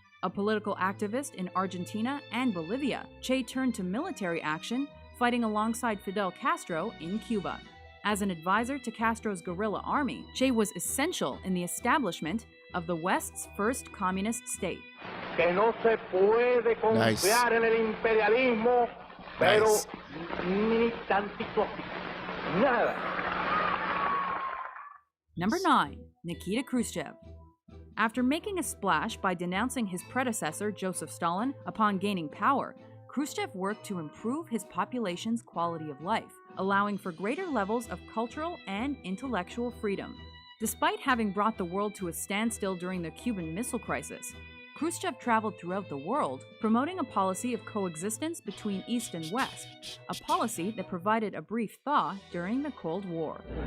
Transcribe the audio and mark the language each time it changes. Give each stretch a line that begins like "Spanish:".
English: A political activist in Argentina and Bolivia, Che turned to military action, fighting alongside Fidel Castro in Cuba. As an advisor to Castro's guerrilla army, Che was essential in the establishment of the West's first communist state.
Spanish: Que no se puede confiar en el imperialismo, pero ni tantito, nada.
English: Number 9. Nikita Khrushchev. After making a splash by denouncing his predecessor, Joseph Stalin, upon gaining power, Khrushchev worked to improve his population's quality of life, allowing for greater levels of cultural and intellectual freedom. Despite having brought the world to a standstill during the Cuban Missile Crisis, Khrushchev traveled throughout the world, promoting a policy of coexistence between East and West, a policy that provided a brief thaw during the Cold War.